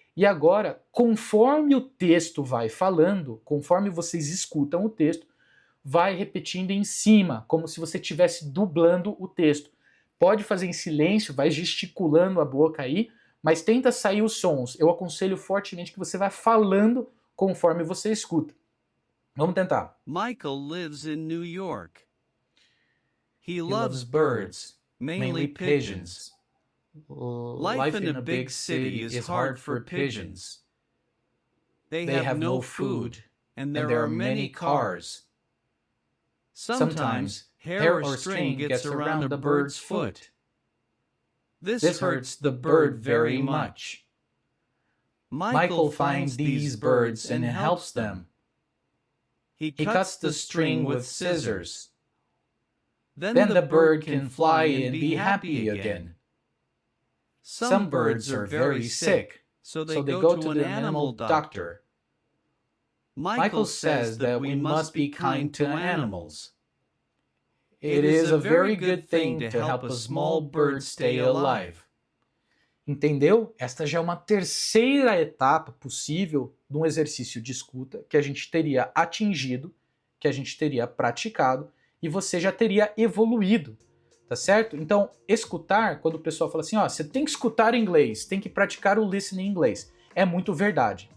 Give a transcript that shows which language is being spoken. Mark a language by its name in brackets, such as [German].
[Portuguese] E agora, conforme o texto vai falando, conforme vocês escutam o texto, vai repetindo em cima, como se você estivesse dublando o texto. Pode fazer em silêncio, vai gesticulando a boca aí, mas tenta sair os sons. Eu aconselho fortemente que você vá falando conforme você escuta. Vamos tentar. [English] Michael lives in New York. He loves loves birds, mainly pigeons. Life in a big city is hard for pigeons. They They have no food, and there are many cars. Sometimes hair or string gets around a bird's foot. This hurts the bird very much. Michael finds these birds and helps them. He He cuts the string with scissors. Then Then the bird can fly and be happy again. Some birds are very sick, so so they go to the animal doctor. Michael says that we must be kind to animals. It is a very good thing to help a small bird stay alive. [Portuguese] Entendeu? Esta já é uma terceira etapa possível de um exercício de escuta que a gente teria atingido, que a gente teria praticado e você já teria evoluído, tá certo? Então, escutar, quando o pessoal fala assim, ó, você tem que escutar inglês, tem que praticar o listening em inglês, é muito verdade.